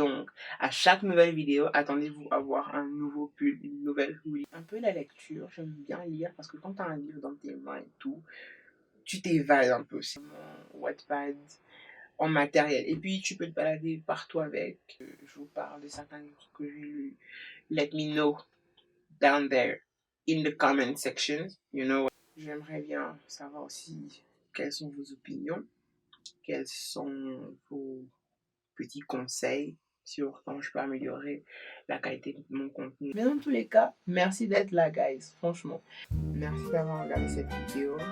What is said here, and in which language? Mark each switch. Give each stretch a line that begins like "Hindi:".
French: Donc à chaque nouvelle vidéo, attendez-vous à voir un nouveau pull, une nouvelle hoodie. Un peu la lecture, j'aime bien lire parce que quand tu as un livre dans tes mains et tout, tu t'évades un peu. C'est mon Wattpad en matériel. Et puis tu peux te balader partout avec. Je vous parle de certains livres que j'ai lus.
English: Let me know down there in the comment section, you know.
French: J'aimerais bien savoir aussi quelles sont vos opinions, quels sont vos petits conseils sur comment je peux améliorer la qualité de mon contenu. Mais dans tous les cas, merci d'être là, guys. Franchement, merci d'avoir regardé cette vidéo.